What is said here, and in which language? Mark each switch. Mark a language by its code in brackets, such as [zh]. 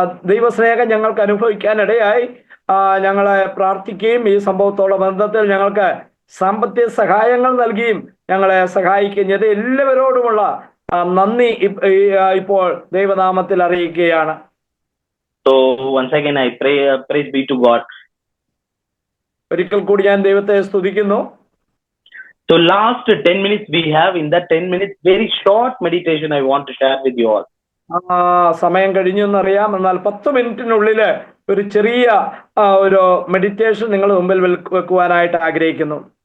[ml] ദൈവസ്നേഹം ഞങ്ങൾക്ക് അനുഭവിക്കാനിടയായി. ഞങ്ങളെ പ്രാർത്ഥിക്കുകയും ഈ സംഭവത്തോടെ ബന്ധത്തിൽ ഞങ്ങൾക്ക് സാമ്പത്തിക സഹായങ്ങൾ നൽകിയും ഞങ്ങളെ സഹായിക്കുകയും ചെയ്ത് എല്ലാവരോടുമുള്ള നന്ദി ഇപ്പോൾ ദൈവനാമത്തിൽ അറിയിക്കുകയാണ്. [en] So once again I pray, praise be to God. [ml] ഒരിക്കൽ കൂടി ഞാൻ ദൈവത്തെ സ്തുതിക്കുന്നു. [en] So last 10 minutes we have. In that 10 minutes, very short meditation I want to share with you all. [ml] സമയം കഴിഞ്ഞു എന്നറിയാം. എന്നാൽ 10 മിനിറ്റിനുള്ളിൽ ഒരു ചെറിയ ഒരു മെഡിറ്റേഷൻ നിങ്ങൾ മുമ്പിൽ വെക്കുവാനായിട്ട് ആഗ്രഹിക്കുന്നു.